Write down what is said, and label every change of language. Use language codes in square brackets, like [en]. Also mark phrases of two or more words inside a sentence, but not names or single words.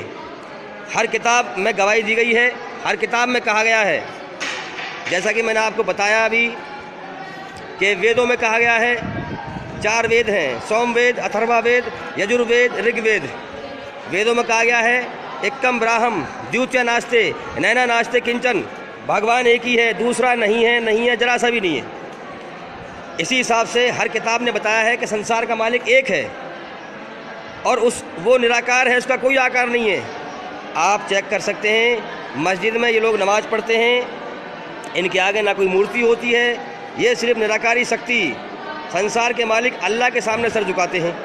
[ur] ہر کتاب میں گواہی دی گئی ہے، ہر کتاب میں کہا گیا ہے، جیسا کہ میں نے آپ کو بتایا ابھی کہ ویدوں میں کہا گیا ہے، 4 وید ہیں، سوم وید، اتھروا وید، یجر وید، رگ وید۔ ویدوں میں کہا گیا ہے [sa] एकम् ब्रह्म द्वितीया नास्ति नेना नास्ति किञ्चन, [ur] بھگوان ایک ہی ہے، دوسرا نہیں ہے ذرا سا بھی نہیں ہے۔ اسی حساب سے ہر کتاب نے بتایا ہے کہ سنسار کا مالک ایک ہے اور وہ نراکار ہے، اس کا کوئی آکار نہیں ہے۔ آپ چیک کر سکتے ہیں، مسجد میں یہ لوگ نماز پڑھتے ہیں، ان کے آگے نہ کوئی مورتی ہوتی ہے، یہ صرف نراکاری شکتی سنسار کے مالک اللہ کے سامنے سر جھکاتے ہیں۔